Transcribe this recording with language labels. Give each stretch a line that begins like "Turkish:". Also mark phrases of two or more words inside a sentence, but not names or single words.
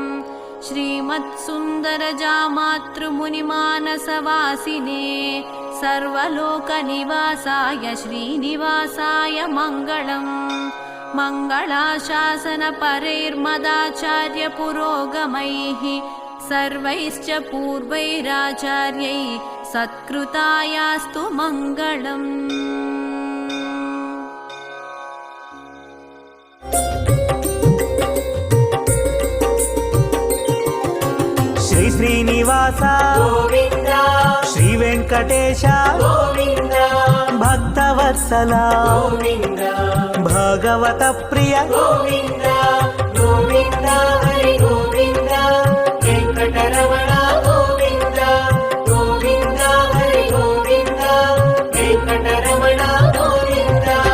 Sanskrit: श्रीमत्सुन्दरजामातृमुनिमानसवासिने सर्वलोकनिवासाय श्रीनिवासाय मङ्गलम्। मङ्गलाशासनपरैर्मदाचार्यपुरोगमैः सर्वैश्च पूर्वैराचार्यैः सत्कृतायास्तु मङ्गलम्। శ్రీ శ్రీనివాస గోవింద, శ్రీ వెంకటేశ గోవింద, భక్తవత్సల గోవింద, భాగవత ప్రియ గోవింద గోవింద, హరి గోవింద, వెంకటరమణ గోవింద గోవింద, హరి గోవింద, వెంకటరమణ గోవింద.